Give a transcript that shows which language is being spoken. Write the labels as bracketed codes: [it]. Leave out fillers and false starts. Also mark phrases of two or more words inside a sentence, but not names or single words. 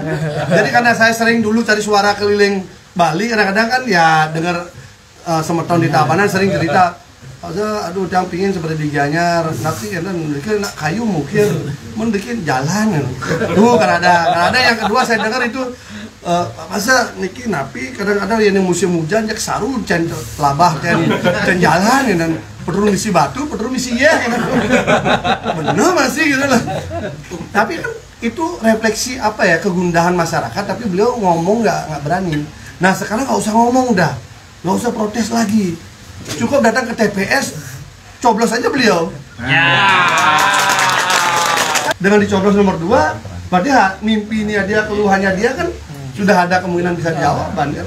[id] Jadi karena saya sering dulu cari suara keliling Bali, kadang-kadang kan ya dengar semeton di Tabanan sering cerita, aduh yang pingin seperti di Gianyar, nanti kan nak kayu mukir, bikin jalan. Tuh kan ada yang kedua saya dengar itu masa [ban] niki napi [id] kadang-kadang yang musim hujan [ban] jak saru can labah can [id] jalan dan perlu misi batu perlu misi ya bener masih gitu lah. Tapi kan itu refleksi apa ya kegundahan masyarakat, tapi beliau ngomong nggak berani. Nah sekarang nggak usah ngomong, nggak usah protes lagi, cukup datang ke TPS coblos aja beliau Dengan dicoblos nomor 2, berarti mimpinya dia, keluhannya dia kan sudah ada kemungkinan bisa jawaban kan?